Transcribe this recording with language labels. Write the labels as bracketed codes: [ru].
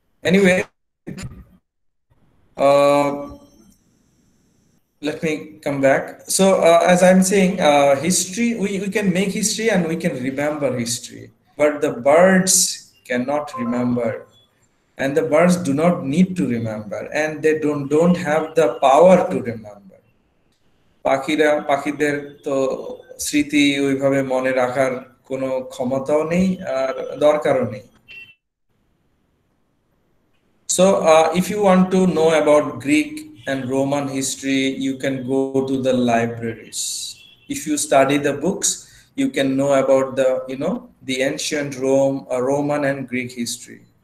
[en] Anyway, uh, let me come back. So, as I'm saying, history, we can make history and we can remember history, but the birds cannot remember, and the birds do not need to remember, and they don't have the power to remember. [bn] পাখিদের তো স্মৃতি ওইভাবে মনে রাখার কোনো ক্ষমতাও নেই আর দরকারও নেই। [en] So, if you want to know about Greek and Roman history, you can go to the libraries. If you study the books, you can know about the ancient Roman and Greek history.